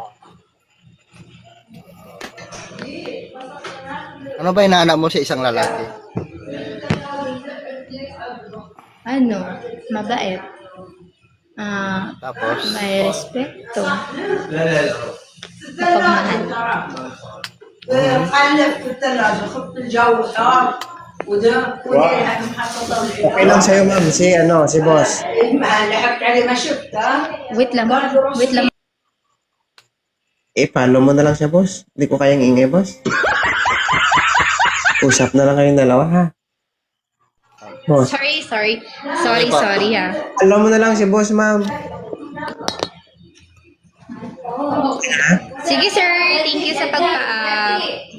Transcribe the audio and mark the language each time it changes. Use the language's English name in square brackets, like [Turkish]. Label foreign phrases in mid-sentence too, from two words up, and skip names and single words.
[Filipino] Ano ba inaanak mo sa isang lalaki? Ano? Mabait. Tapos? May respeto. Mapagmahal. [Arabic] خلف في الثلاجة خفت الجو حار وده [Filipino] Okay lang sa'yo, ma'am. Si boss. [Arabic] ما لحقت عليه ما شفته. [Filipino] Wait lang. Wait lang. Follow mo na lang siya, boss. Hindi ko kayang ingay, boss. Usap na lang kayong dalawa, ha? Boss. Sorry ha. Follow mo na lang si boss, ma'am. Sige sir, [English] thank you [Filipino] sa pag